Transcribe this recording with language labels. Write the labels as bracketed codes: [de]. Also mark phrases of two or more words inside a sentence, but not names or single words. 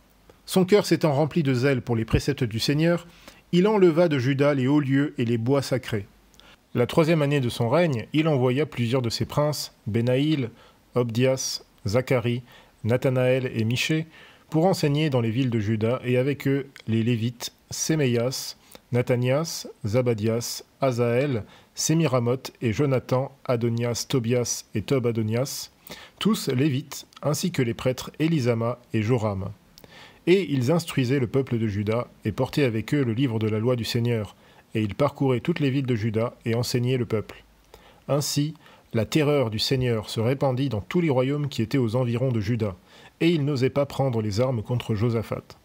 [fr] Son cœur s'étant rempli de zèle pour les préceptes du Seigneur, il enleva de Juda les hauts lieux et les bois sacrés. La 3e année de son règne, il envoya plusieurs de ses princes, Benaïl, Obdias, Zacharie, Nathanaël et Michée, pour enseigner dans les villes de Juda, et avec eux les Lévites, Séméias, Nathanias, Zabadias, Azaël, Sémiramoth et Jonathan, Adonias, Tobias et Tob-Adonias, tous Lévites, ainsi que les prêtres Élisama et Joram. Et ils instruisaient le peuple de Juda, et portaient avec eux le livre de la loi du Seigneur, et ils parcouraient toutes les villes de Juda, et enseignaient le peuple. Ainsi, la terreur du Seigneur se répandit dans tous les royaumes qui étaient aux environs de Juda, et ils n'osaient pas prendre les armes contre Josaphat.